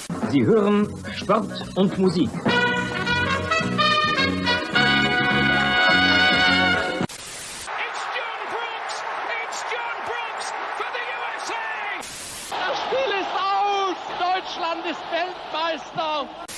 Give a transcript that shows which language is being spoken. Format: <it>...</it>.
<de>Sie hören Sport und Musik.</de> <en>It's John Brooks for the USA!</en> <de>Das Spiel ist aus! Deutschland ist Weltmeister!</de>